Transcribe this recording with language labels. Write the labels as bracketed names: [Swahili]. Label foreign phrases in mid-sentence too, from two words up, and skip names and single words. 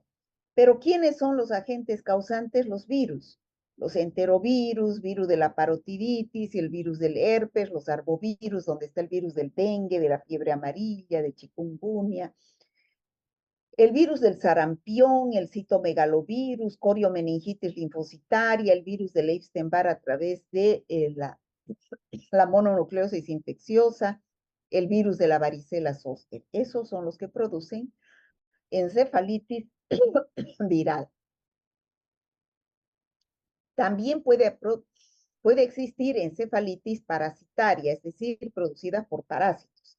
[Spanish] Pero ¿quiénes son los agentes causantes? Los virus. Los enterovirus, virus de la parotiditis, el virus del herpes, los arbovirus, donde está el virus del dengue, de la fiebre amarilla, de chikungunya, el virus del sarampión, el citomegalovirus, coriomeningitis linfocitaria, el virus del Epstein-Barr a través de la mononucleosis infecciosa, el virus de la varicela zoster. Esos son los que producen encefalitis viral. También puede existir encefalitis parasitaria, es decir, producida por parásitos.